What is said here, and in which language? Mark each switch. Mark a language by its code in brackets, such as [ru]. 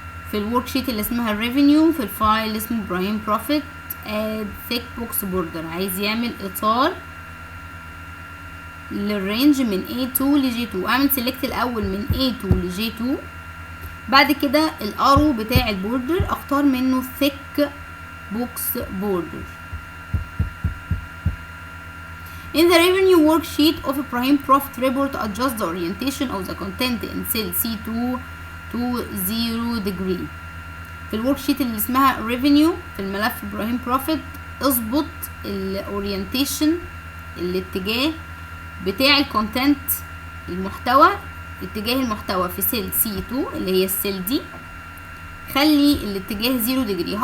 [ar] في الورك شيت اللي اسمها revenue في الفايل اللي اسمه Ibrahim Profit، [en] add thick box border، [ar] عايز يعمل اطار للرينج من A2 ل G2. اعمل سيلكت الاول من A2 ل G2 بعد كده الارو بتاع البوردر اختار منه [en] thick box border. In the revenue worksheet of Ibrahim Profit Report, adjust the orientation of the content in cell C2 to 0 degree. [ar] في الوركشيت اللي اسمها revenue في الملف إبراهيم Profit اظبط الاورينتيشن الاتجاه بتاع الكونتنت المحتوى، اتجاه المحتوى في سيل C2 اللي هي السيل دي، خلي الاتجاه 0 degree.